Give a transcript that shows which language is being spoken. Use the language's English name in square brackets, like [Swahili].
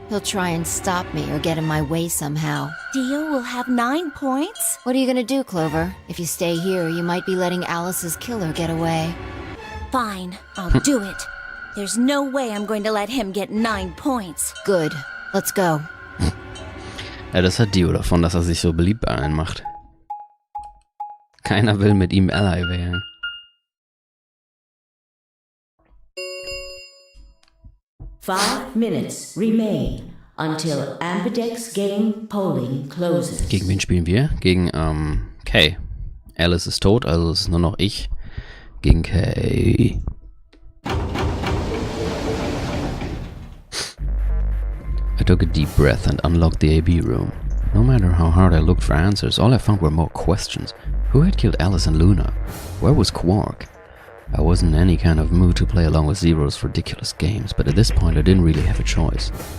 [English] He'll try and stop me or get in my way somehow. Dio will have 9 points? What are you gonna do, Clover? If you stay here, you might be letting Alice's killer get away. Fine, I'll do it. There's no way I'm going to let him get 9 points. Good. Let's go. [German] Ja, das hat Dio davon, dass er sich so beliebt bei allen macht. Keiner will mit ihm Ally wählen. [English] Five minutes remain until aRdW's game polling closes. [German] Gegen wen spielen wir? Gegen, Kay. Alice ist tot, also ist nur noch ich gegen Kay. [English] I took a deep breath and unlocked the AB room. No matter how hard I looked for answers, all I found were more questions. Who had killed Alice and Luna? Where was Quark? I wasn't in any kind of mood to play along with Zero's ridiculous games, but at this point I didn't really have a choice.